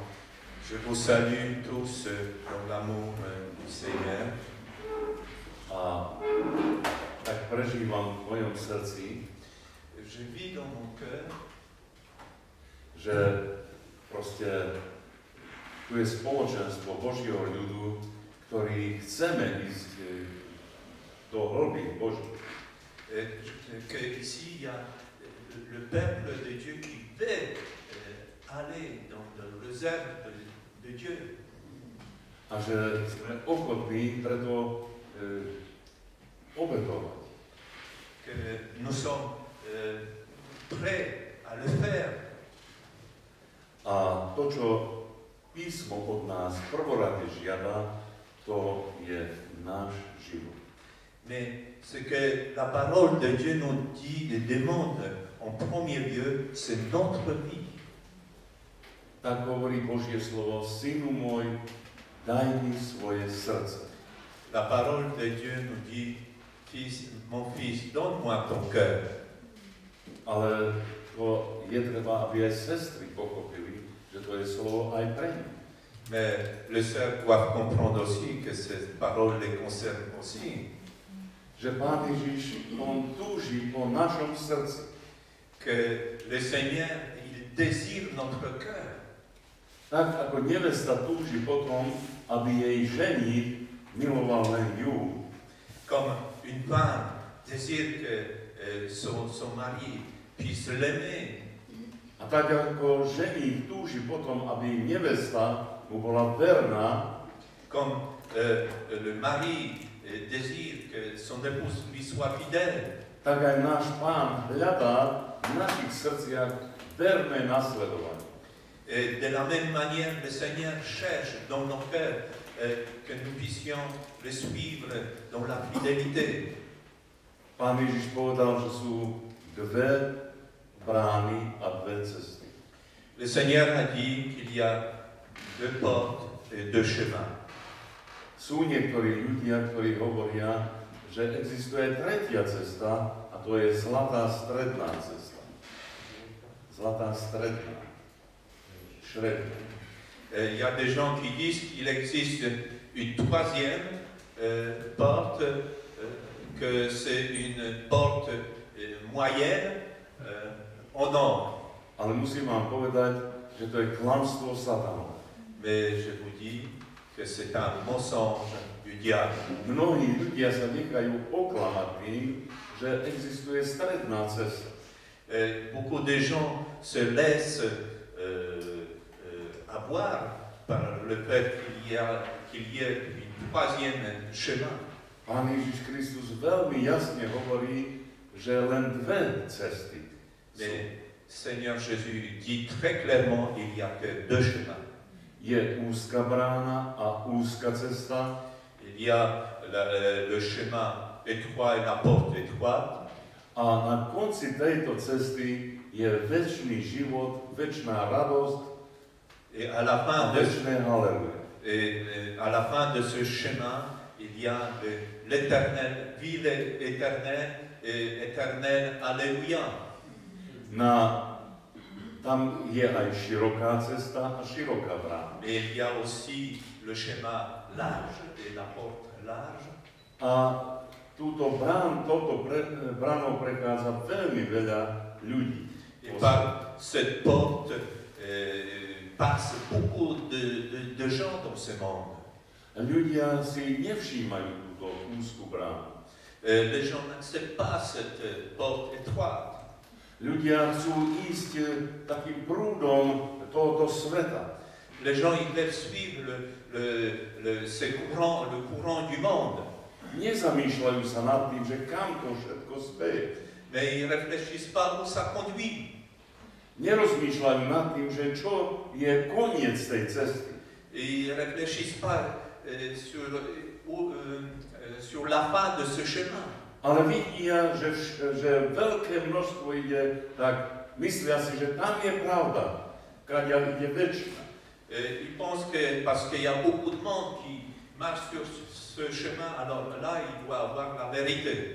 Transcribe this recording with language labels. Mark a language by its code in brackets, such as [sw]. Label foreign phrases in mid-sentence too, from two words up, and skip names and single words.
[fr] Je vous salue tous dans l'amour du Seigneur. [sk] A tak prežívam v mojom srdci, [fr] je vis dans mon cœur, [sk] že proste tu je spoločenstvo Božieho ľudu, ktorí chceme ísť do hĺbky Božích. [fr] Que ici il y a le peuple de Dieu qui veut aller dans le réserve de Dieu. [sk] A že sme ochotní preto obetovať. [fr] Que nous sommes prêts à le faire. [sk] A to, čo písmo od nás prvorade žiada, to je náš život. [fr] Mais ce que la parole de Dieu nous dit et demande en premier lieu, c'est notre vie. [sk] Tak hovorí Božie slovo, synu môj, daj mi svoje srdce. [fr] La parole de Dieu nous dit, fils, mon fils, donne-moi ton cœur. [sk] Ale to je treba, aby aj sestry pochopili, že to je slovo aj pre nich. [fr] Mais les sœurs doivent comprendre aussi que cette parole les concerne aussi. [sk] Že Pán Ježiš, on túži po našom srdci. [fr] Que le Seigneur, il désire notre cœur. [sk] Tak ako nevesta túži potom, aby jej ženích miloval len ju. [fr] Comme une femme désire que son mari puisse l'aimer. [sk] A tak ako ženích túži potom, aby nevesta mu bola verná, [fr] Comme le mari désire que son épouse lui soit fidèle. [sk] tak aj náš Pán hľadá v našich srdciach verné nasledovanie. [fr] Et de la même manière, le Seigneur cherche dans nos cœurs que nous puissions le suivre dans la fidélité. [sk] Pán Ježiš povedal, že sú dve brány a dve cesty. [fr] Le Seigneur a dit qu'il y a deux portes et deux chemins. [sk] Sú niektorí ľudia, ktorí hovoria, že existuje tretia cesta a to je zlatá stredná cesta. Zlatá stredná. Šredná. [fr] Il y a des gens qui disent qu'il existe une troisième porte, que c'est une porte moyenne en or. [sk] Ale musím vám povedať, že to je klamstvo satana. [fr] Mais je vous dis que c'est un mensonge du diable. [sk] Mnohí ľudia sa nechajú oklamať tým, že existuje stredná cesta. [fr] Beaucoup de gens se laissent avoir par le fait qu'il y ait une troisième chemin. [sk] Pán Ježiš Kristus veľmi jasne hovorí, že len dve cesty sú. [fr] Mais Seigneur Jésus dit très clairement qu'il n'y a que deux chemins. [sk] Je úzka brána a úzka cesta. [fr] Il y a le chemin étroit et la porte étroite. [sk] A na konci tejto cesty je večný život, večná radosť [fr] Et à la a fin de, [sk] večné haleluja. [fr] à la fin de ce chemin, il y a l'éternel, vie éternelle et éternel Alléluia. [sk] Tam je aj široká cesta a široká brána. [fr] Mais il y a aussi le schéma large et la porte large. [sk] A touto bránou prechádza veľmi veľa ľudí. [fr] Et par cette porte passent beaucoup de gens dans ce monde. [sk] Ľudia si nevšímajú túto úzkú bránu. [fr] Les gens n'acceptent pas cette porte étroite. [sk] Ľudia chcú ísť takým prúdom tohoto sveta. [fr] Les gens ils veulent suivre le courant du monde. [sk] Nezamýšľajú sa nad tým, že kam to všetko speje. [fr] Mais ils ne réfléchissent pas où ça conduit. [sk] Nerozmýšľajú nad tým, že čo je koniec tej cesty. [fr] Et ils ne réfléchissent pas sur la fin de ce chemin. [sk] Ale vidia, že veľké množstvo ide, tak myslia si, že tam je pravda, kaďa ide väčšina. [fr] Ils pensent que parce qu'il y a beaucoup de monde qui marche sur ce chemin, alors là, il doit avoir la vérité.